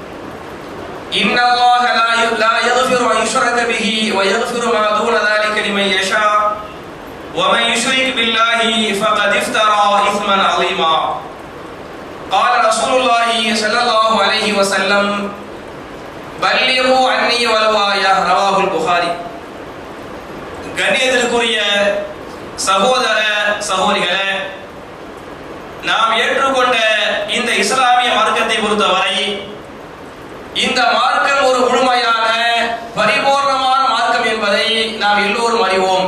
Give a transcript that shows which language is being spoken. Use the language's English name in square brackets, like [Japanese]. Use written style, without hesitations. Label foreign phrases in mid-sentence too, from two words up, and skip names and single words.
[Arabic] ان الله لا يغفر ان يشرك به ويغفر ما دون ذلك لمن يشاء ومن يشرك بالله فقد افترى اثما عظيما. قال رسول الله صلى الله عليه وسلم بلغوا عني ولو آية. رواه البخاري. [Tamil] கண்ணியத்திற்குரிய சகோதர சகோதரிகளே, நாம் ஏற்றுக்கொண்ட இந்த இஸ்லாமிய மார்க்கத்தை பொறுத்தவரை இந்த மார்க்கம் ஒரு முழுமையான பரிபூர்ணமான மார்க்கம் என்பதை நாம் எல்லோரும் அறிவோம்.